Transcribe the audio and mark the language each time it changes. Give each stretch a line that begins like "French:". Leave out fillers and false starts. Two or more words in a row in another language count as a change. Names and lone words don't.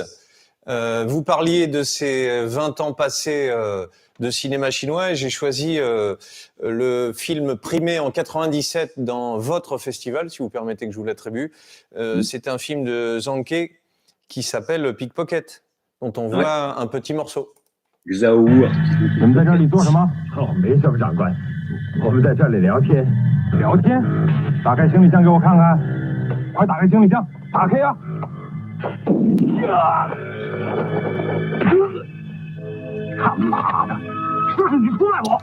French: Vous parliez de ces 20 ans passés de cinéma chinois et j'ai choisi le film primé en 97 dans votre festival, si vous permettez que je vous l'attribue. C'est un film de Zhang Ke qui s'appelle Pickpocket, dont on voit un petit morceau. Zhao.
Chinese: 你们在这里做什么？哦，没什么，长官，我们在这里聊天。聊天？打开行李箱给我看看，快打开行李箱，打开呀！他妈的，是不是你出卖我？